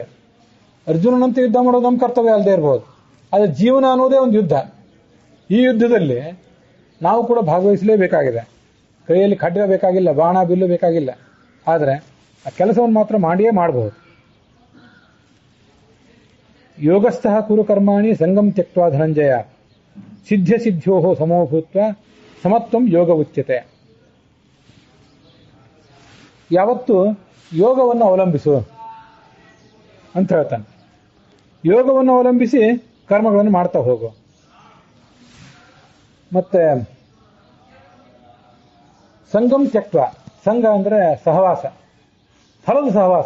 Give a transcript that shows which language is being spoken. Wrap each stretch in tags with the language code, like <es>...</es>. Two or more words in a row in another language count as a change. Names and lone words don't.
<kn>ಅರ್ಜುನನಂತೆ ಯುದ್ಧ ಮಾಡೋದು ನಮ್ಮ ಕರ್ತವ್ಯ ಅಲ್ಲದೆ ಇರ್ಬೋದು. ಆದರೆ ಜೀವನ ಅನ್ನೋದೇ ಒಂದು ಯುದ್ಧ. ಈ ಯುದ್ಧದಲ್ಲಿ ನಾವು ಕೂಡ ಭಾಗವಹಿಸಲೇಬೇಕಾಗಿದೆ. ಕೈಯಲ್ಲಿ ಖಡ್ಗ ಬೇಕಾಗಿಲ್ಲ, ಬಾಣ ಬಿಲ್ಲು ಬೇಕಾಗಿಲ್ಲ. ಆದರೆ ಆ ಕೆಲಸವನ್ನು ಮಾತ್ರ ಮಾಡಿಯೇ ಮಾಡಬಹುದು.</kn> <sa>योगस्थः कुरु कर्माणि संगं त्यक्त्वा धनंजय सिद्ध सिद्धो समोभूत्व समत्वं योग उच्यते.</sa> <kn>ಯಾವತ್ತು ಯೋಗವನ್ನು ಅವಲಂಬಿಸು ಅಂತ ಹೇಳ್ತಾನೆ. ಯೋಗವನ್ನು ಅವಲಂಬಿಸಿ ಕರ್ಮಗಳನ್ನು ಮಾಡ್ತಾ ಹೋಗು. ಮತ್ತೆ</kn> <sa>संगं त्यक्त्व,</sa> <kn>ಸಂಘ ಅಂದರೆ ಸಹವಾಸ, ಫಲದ ಸಹವಾಸ.</kn>